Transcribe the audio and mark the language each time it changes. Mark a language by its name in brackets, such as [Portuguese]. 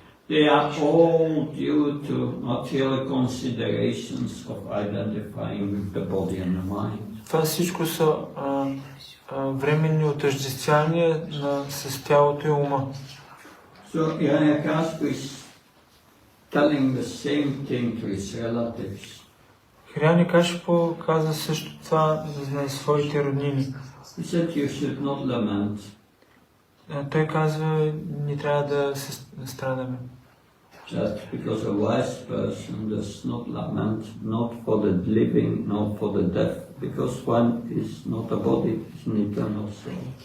[English] They are all due to material considerations of identifying with the body and the mind. [Bulgarian] Това всичко са временни отъждествявания с тялото и ума. [English] So Hiranyakashipu is telling the same thing to his relatives. [Bulgarian] Хиряникашипу каза също това на своите роднини. [English] He said you should not lament. [Bulgarian] Той казва, не трябва да се страдаме. [English] Just because a wise person does not lament, not for the living, nor for the dead, because one is not a body, it's an eternal soul.